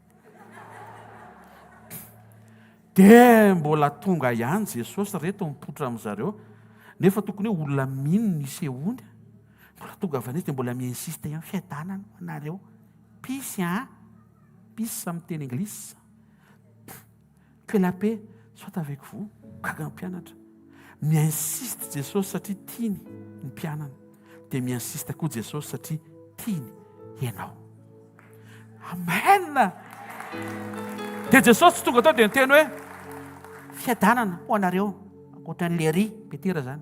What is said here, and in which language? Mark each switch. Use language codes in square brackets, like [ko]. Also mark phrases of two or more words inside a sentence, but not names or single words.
[mg] Dia mbola tonga ihany Jesosy reto mipoitra amin'izareo, nefa tokony hoe olona mino ny sehoany. Mbola tonga avy an'izy dia mbola miinsiste ihany fiadanana anareo. Pisy pisy amin'ny teny anglisy. [fr] Que la paix soit avec vous. [mg] Gaga ny mpianatra. Miinsiste Jesosy satria tiany ny mpianana. Dia miinsiste koa Jesosy satria tiany ianao. Amen. Dia Jesosy tsy tonga tao dia niteny hoe fiadanana ho anareo ankoatran'le ry Petera zany.